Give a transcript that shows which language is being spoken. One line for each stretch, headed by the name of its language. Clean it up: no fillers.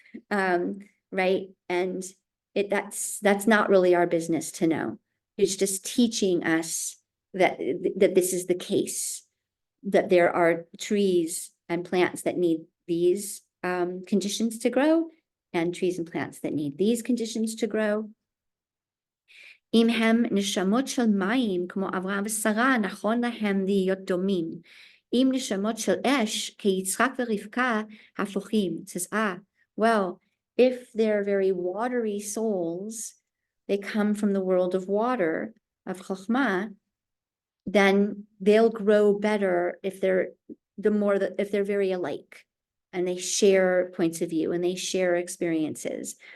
English: Right. And that's not really our business to know. It's just teaching us that this is the case, that there are trees and plants that need these conditions to grow, and trees and plants that need these conditions to grow.
Hebrew: אם הם נשמות של מים, כמו אברהם ושרה, נכון להם להיות דומים. אם נשמות של אש, כיצחק ורבקה, הפוכים.
English: It says, well, if they're very watery souls, they come from the world of water, of chokhmah, then they'll grow better if they're very alike, and they share points of view and they share experiences.